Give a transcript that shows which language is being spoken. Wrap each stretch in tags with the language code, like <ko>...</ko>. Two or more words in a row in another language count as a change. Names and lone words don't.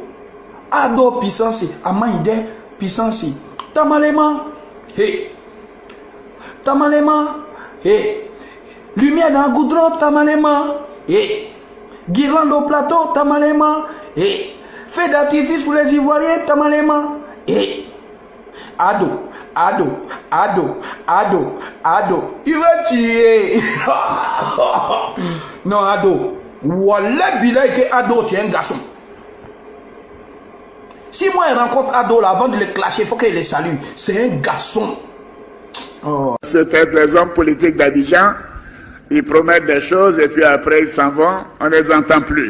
<fr>Ado puissance. Amaïde puissance. Tamalema. Hey. Tamalema. Hey. Lumière dans le goudron. Tamalema. Hey. Guirlande au plateau. Tamalema. Hey. Feu d'artifice pour les Ivoiriens. Tamalema. Hey. Ado. Ado, Ado, Ado, Ado, il va tuer. Non, Ado. Wallah bilay que Ado tient un garçon. Si moi je rencontre Ado là, avant de le clasher, il faut qu'il les salue. C'est un garçon. Oh. C'est les hommes politiques d'Abidjan. Ils promettent des choses et puis après ils s'en vont, on ne les entend plus.</fr>